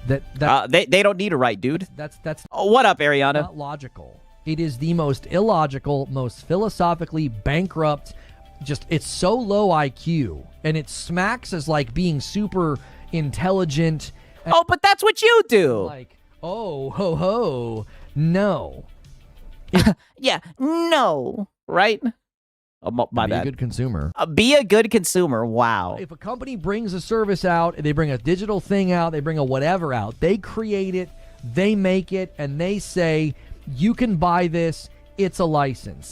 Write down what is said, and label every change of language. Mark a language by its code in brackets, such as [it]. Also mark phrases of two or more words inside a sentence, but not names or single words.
[en] They don't need a right, dude. That's what up, Ariana? Not logical. It is the most illogical, most philosophically bankrupt. It's so low IQ, and it smacks as like being super intelligent. Oh, but that's what you do. Like, oh, ho, ho. No. Yeah, no. Right? Oh, my bad. Be a good consumer. Be a good consumer. Wow. If a company brings a service out, they bring a digital thing out, they bring a whatever out, they create it, they make it, and they say, you can buy this, it's a license.